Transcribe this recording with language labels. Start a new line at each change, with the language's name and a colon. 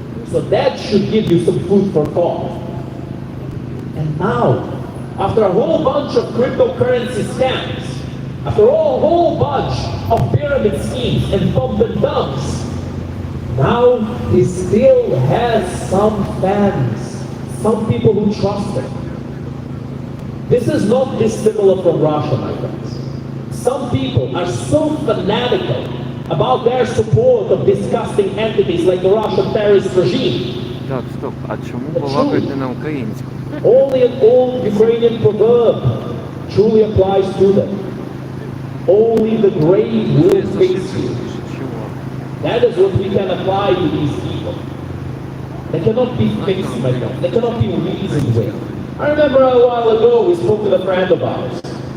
English: So that should give you some food for thought. And now, after a whole bunch of cryptocurrency scams, after a whole bunch of pyramid schemes and pump and dumps, now he still has some fans, some people who trust him. This is not dissimilar from Russia, my friends. Some people are so fanatical about their support of disgusting entities like the Russian terrorist regime.
Ukrainian: Так, стоп, а чому балакаєте на українську?
English: Only an old Ukrainian proverb truly applies to them. Only the grave will face you. That is what we can apply to these people. They cannot be fixed, my friend. They cannot be reasoned with. I remember a while ago we spoke with a friend of ours.